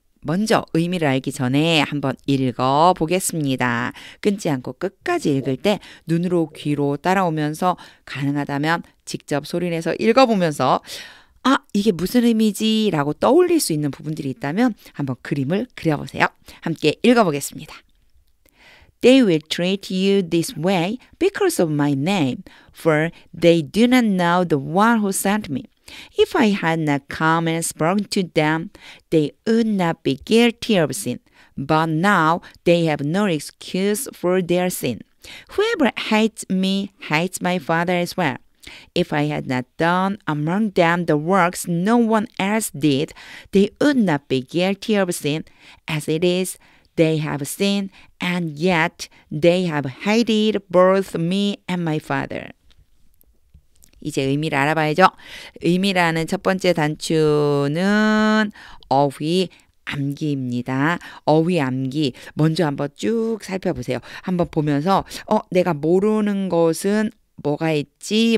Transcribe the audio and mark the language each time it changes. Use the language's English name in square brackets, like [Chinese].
[Korean] 먼저 의미를 알기 전에 한번 읽어 보겠습니다. 끊지 않고 끝까지 읽을 때 눈으로 귀로 따라오면서 가능하다면 직접 소리내서 읽어보면서 이게 무슨 의미지? 라고 떠올릴 수 있는 부분들이 있다면 한번 그림을 그려보세요. 함께 읽어보겠습니다. [English] They will treat you this way because of my name, for they do not know the one who sent me. If I had not come and spoken to them, they would not be guilty of sin. But now they have no excuse for their sin. Whoever hates me hates my Father as well. If I had not done among them the works no one else did, they would not be guilty of sin. As it is, they have sinned, and yet they have hated both me and my Father. [Korean] 이제 의미를 알아봐야죠. 의미라는 첫 번째 단추는 어휘, 암기입니다. 어휘 암기 먼저 한번 쭉 살펴보세요. 한번 보면서 내가 모르는 것은 뭐가 있지?